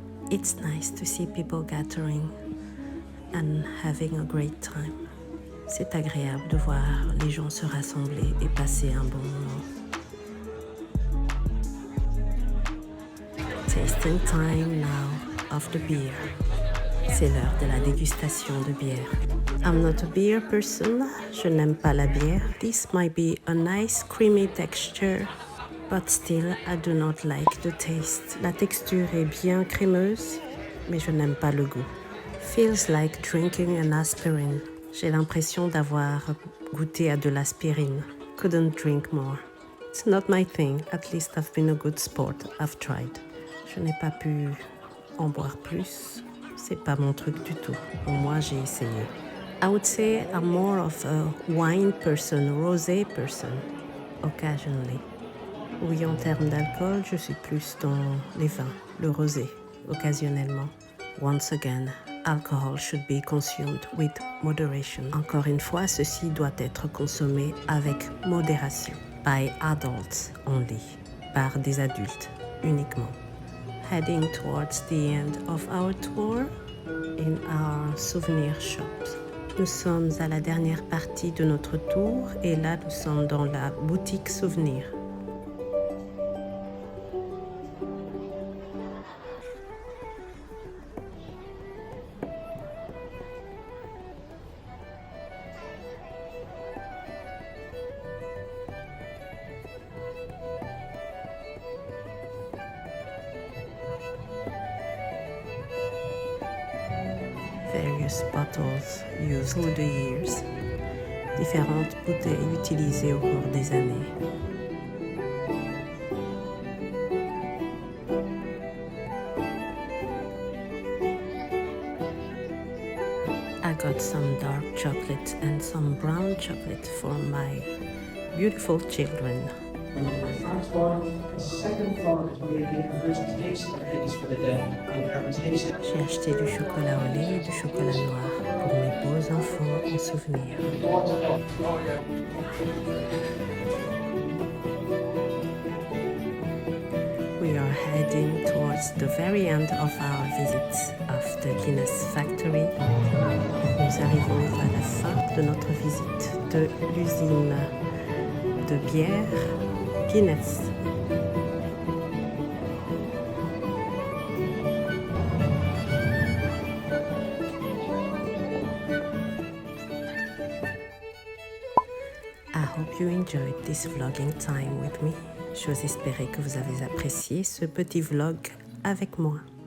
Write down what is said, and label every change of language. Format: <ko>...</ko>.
<en>It's nice to see people gathering and having a great time.</en> <fr>C'est agréable de voir les gens se rassembler et passer un bon moment.</fr> <en>Tasting time now of the beer.</en> <fr>C'est l'heure de la dégustation de bière.</fr> <en>I'm not a beer person,</en> <fr>je n'aime pas la bière.</fr> <en>This might be a nice creamy texture, but still I do not like the taste.</en> <fr>La texture est bien crémeuse, mais je n'aime pas le goût.</fr> <en>Feels like drinking an aspirin.</en> <fr>J'ai l'impression d'avoir goûté à de l'aspirine.</fr> <en>Couldn't drink more. It's not my thing, at least I've been a good sport, I've tried.</en> <fr>Je n'ai pas pu en boire plus. C'est pas mon truc du tout. Pour moi, j'ai essayé.</fr> <en>I would say I'm more of a wine person, rosé person, occasionally.</en> <fr>Oui, en termes d'alcool, je suis plus dans les vins, le rosé, occasionnellement.</fr> <en>Once again, alcohol should be consumed with moderation.</en> <fr>Encore une fois, ceci doit être consommé avec modération.</fr> <en>By adults only.</en> <fr>Par des adultes uniquement.</fr> <en>Heading towards the end of our tour in our souvenir shops.</en> <fr>Nous sommes à la dernière partie de notre tour et là nous sommes dans la boutique souvenir.</fr> <en>Various bottles used through the years.</en> <fr>Différentes bouteilles utilisées au cours des années.</fr> <en>I got some dark chocolate and some brown chocolate for my beautiful children.</en> <fr>J'ai acheté du chocolat au lait et du chocolat noir pour mes beaux enfants en souvenir.</fr> <en>We are heading towards the very end of our visit of the Guinness Factory.</en> <fr>Nous arrivons à la fin de notre visite de l'usine de bière Guinness.</fr> <en>I hope you enjoyed this vlogging time with me.</en> <fr>J'ose espérer que vous avez apprécié ce petit vlog avec moi.</fr>